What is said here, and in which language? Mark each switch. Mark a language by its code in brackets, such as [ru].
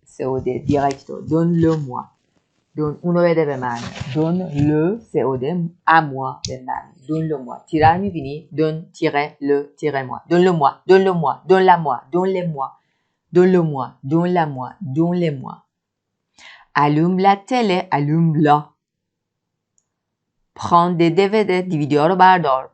[fr] COD directo. Donne-le-moi. [fa] اونو بده به من. [fr] Donne-le COD à moi [fa] به من. [fr] Donne-le-moi. [fa] تیره رو میبینی؟ [fr] Donne-le moi. Donne-le-moi. Donne-le-moi. Donne-la-moi. Donne-les-moi. Donne-le-moi. Donne-la-moi. Donne-les-moi. Allume la télé. Allume-la. Prends des DVD. [fa] DVD رو بردار.